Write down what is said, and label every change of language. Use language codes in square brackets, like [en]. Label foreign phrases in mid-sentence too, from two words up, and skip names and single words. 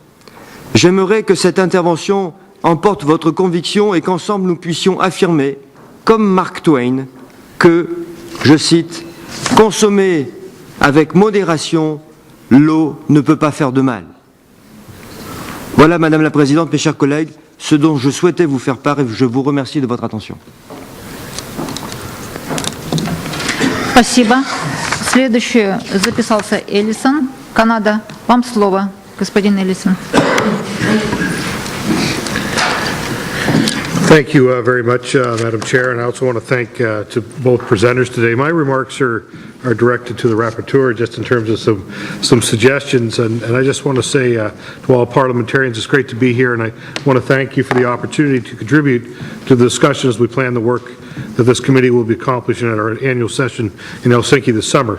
[fr] J'aimerais que cette intervention emporte votre conviction et qu'ensemble nous puissions affirmer, comme Mark Twain, que, je cite, « consommer avec modération, l'eau ne peut pas faire de mal ». Voilà, Madame la Présidente, mes chers collègues, ce dont je souhaitais vous faire part et je vous remercie de votre attention. [ru] Спасибо. Следующий записался Эллисон, Канада. Вам слово, господин Эллисон. [en] Thank you very much, Madam Chair, and I also want to thank to both presenters today. My remarks are directed to the rapporteur just in terms of some suggestions, and I just want to say to all parliamentarians, it's great to be here, and I want to thank you for the opportunity to contribute to the discussion as we plan the work that this committee will be accomplishing at our annual session in Helsinki this summer.